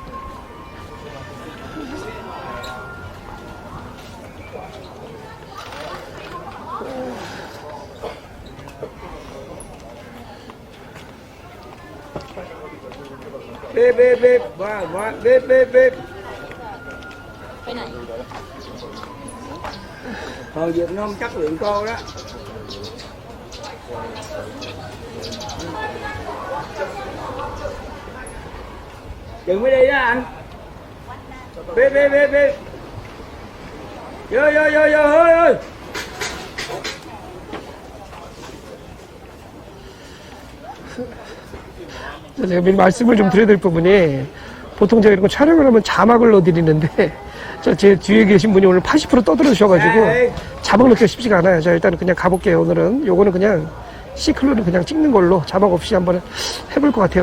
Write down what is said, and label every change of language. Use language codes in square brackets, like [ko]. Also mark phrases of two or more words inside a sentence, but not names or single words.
[th] Bip. Bip. ไปไหน [vi] Việt Nam chất lượng cao đó. Dừng mới đi đó anh. Bip. Vô ơi. [ko] 제가 미리 말씀을 좀 드려야 될 부분이 보통 제가 이런 거 촬영을 하면 자막을 넣어드리는데 제 뒤에 계신 분이 오늘 80% 떠들어주셔가지고 자막 넣기가 쉽지가 않아요. 자, 일단은 그냥 가볼게요. 오늘은 요거는 그냥 시클로는 그냥 찍는 걸로 자막 없이 한번 해볼 것 같아요.